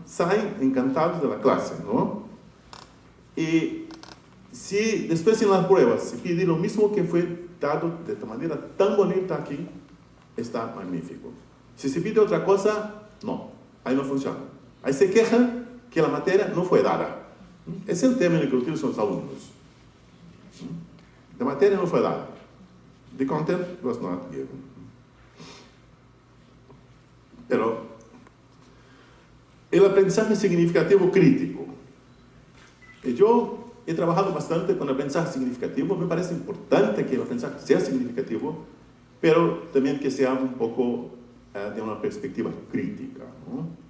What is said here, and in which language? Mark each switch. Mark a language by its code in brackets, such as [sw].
[es] Salen encantados de la clase, ¿no? Y si después en las pruebas se pide lo mismo que fue dado de manera tan bonita aquí, está magnífico. Si se pide otra cosa, no, ahí no funciona. Ahí se quejan que la materia no fue dada. Es el término que utilizan los alumnos. La materia no fue dada. [en] The content was not given. [es] Pero el aprendizaje significativo crítico. Yo he trabajado bastante con el aprendizaje significativo. Me parece importante que el aprendizaje sea significativo, pero también que sea un poco de una perspectiva crítica, ¿no?